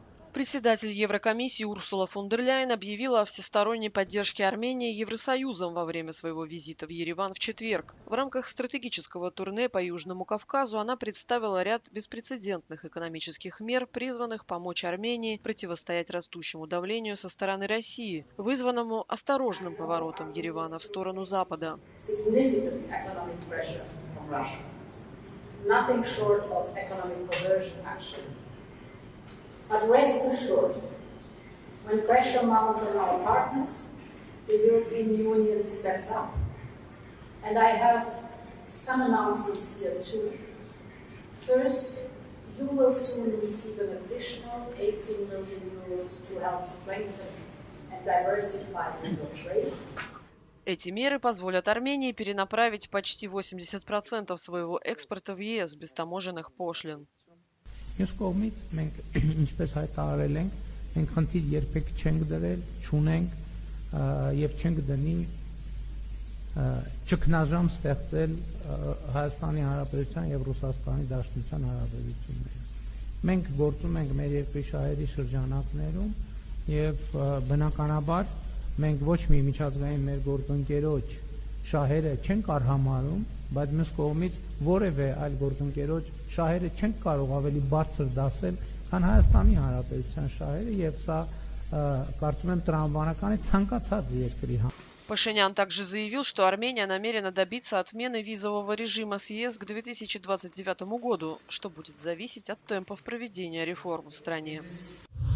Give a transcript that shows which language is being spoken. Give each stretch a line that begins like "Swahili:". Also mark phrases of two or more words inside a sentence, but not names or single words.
Russian: Председатель Еврокомиссии Урсула фон дер Ляйен объявила о всесторонней поддержке Армении Евросоюзом во время своего визита в Ереван в четверг. В рамках стратегического турне по Южному Кавказу она представила ряд беспрецедентных экономических мер, призванных помочь Армении противостоять растущему давлению со стороны России, вызванному осторожным поворотом Еревана в сторону Запада.
English: But rest assured, when pressure mounts on our partners, the European Union steps up. And I have some announcements here too. First, you will soon receive an additional 18 million euros to help strengthen and diversify your trade.
Russian: Эти меры позволят Армении перенаправить почти 80% своего экспорта в ЕС без таможенных пошлин.
Armenian: Մյուս կողմից մենք ինչպես հայտարարել ենք, մենք խնդիր երբեք չենք դրել, չունենք եւ չենք դնի ճգնաժամ ստեղծել Հայաստանի Հանրապետության եւ Ռուսաստանի Դաշնության հարաբերությունները։ Մենք գործում ենք մեր երկրի շահերի շրջանակներում եւ բնականաբար մենք ոչ մի միջազգային մեր գործընկերոջ շահերը չենք արհամարում, բայց մյուս կողմից որևէ այլ գործընկերոջ շահերը չենք կարող ավելի բարձր դասել, քան Հայաստանի Հանրապետության шаերը եւ սա կարծում եմ տրամաբանական է ցանկացած երկրի համար։
Russian: Пашинян также заявил, что Армения намерена добиться отмены визового режима с ЕС к 2029 году, что будет зависеть от темпов проведения реформ в стране.